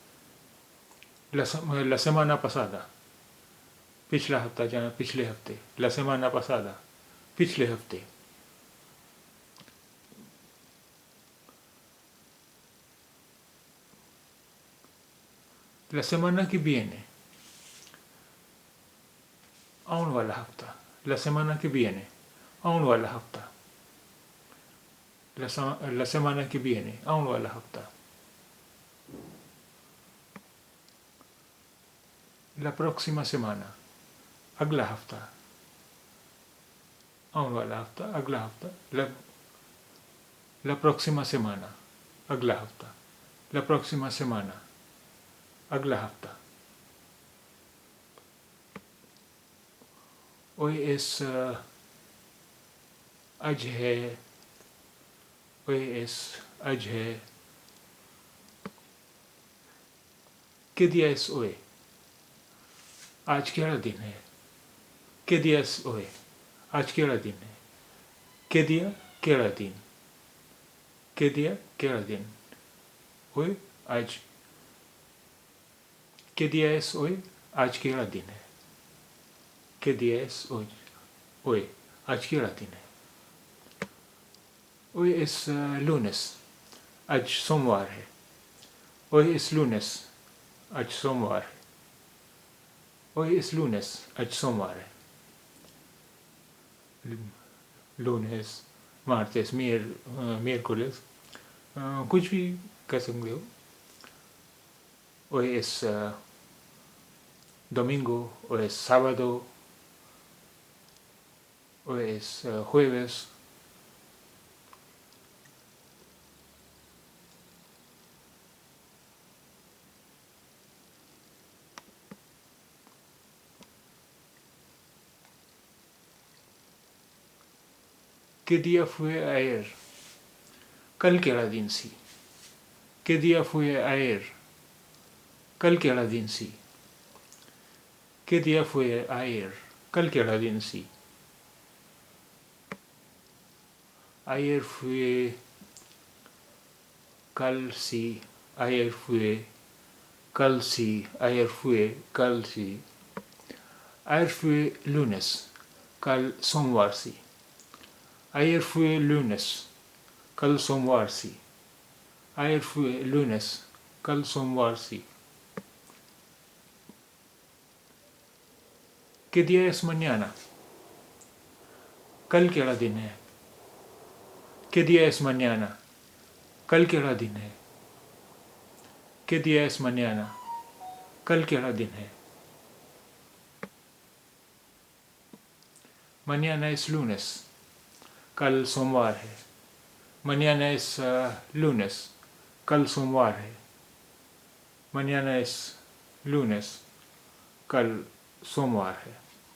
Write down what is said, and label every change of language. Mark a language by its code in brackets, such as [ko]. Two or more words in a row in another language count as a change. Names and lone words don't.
[es] la semana pasada, [hi] पिछला हफ्ता या पिछले हफ्ते। [es] la semana pasada, [hi] पिछले हफ्ते। [es] la semana que viene, [hi] आउन वाला हफ्ता। [es] la semana que viene, [hi] आउन वाला हफ्ता। [es] la semana que viene, [hi] आउन वाला हफ्ता। [es] la próxima semana, [hi] अगला हफ्ता। आउन वाला हफ्ता, अगला हफ्ता। [es] la próxima semana, [hi] अगला हफ्ता। [es] la próxima semana, [hi] अगला हफ्ता। [es] hoy es [hi] आज है। [es] hoy es [hi] आज है। [es] ¿qué día es hoy? [hi] आज केड़ा दिन है? [es] ¿qué día es hoy? [hi] आज केड़ा दिन है? [es] ¿qué día? [hi] केड़ा दिन? [es] ¿qué día? [hi] केड़ा दिन? [es] hoy, आज। ¿qué día es hoy? [hi] आज केड़ा दिन है? [es] ¿Qué día es hoy? Hoy. [hi] आज केड़ा दिन है? [es] Hoy es lunes. [hi] आज सोमवार है. [es] Hoy es lunes. [hi] आज सोमवार है. [es] Hoy es lunes. [hi] आज सोमवार है. [es] Lunes, martes, miércoles. [hi] कुछ भी कह सकते हो. [es] Hoy es domingo, hoy es sábado, hoy es jueves. ¿Qué día fue ayer? [hi] कल केड़ा दिन सी? [es] ¿Qué día fue ayer? [hi] कल केड़ा दिन सी? [es] ¿Qué día fue ayer? [hi] कल केड़ा दिन सी? [es] Ayer fue [hi] कल सी. [es] Ayer fue [hi] कल सी. [es] Ayer fue [hi] कल सी. [es] Ayer fue lunes. [hi] कल सोमवार सी. [es] Ayer fue lunes. [hi] कल सोमवार सी. [es] Ayer fue lunes. [hi] कल सोमवार सी. [es] ¿Qué día es mañana? [hi] कल केड़ा दिन है? [es] ¿Qué día es mañana? [hi] कल केड़ा दिन है? [es] ¿Qué día es mañana? [hi] कल केड़ा दिन है? [es] Mañana es lunes. [hi] कल सोमवार है. [es] Mañana es lunes. [hi] कल सोमवार है. [es] Mañana es lunes. [hi] कल सोमवार है.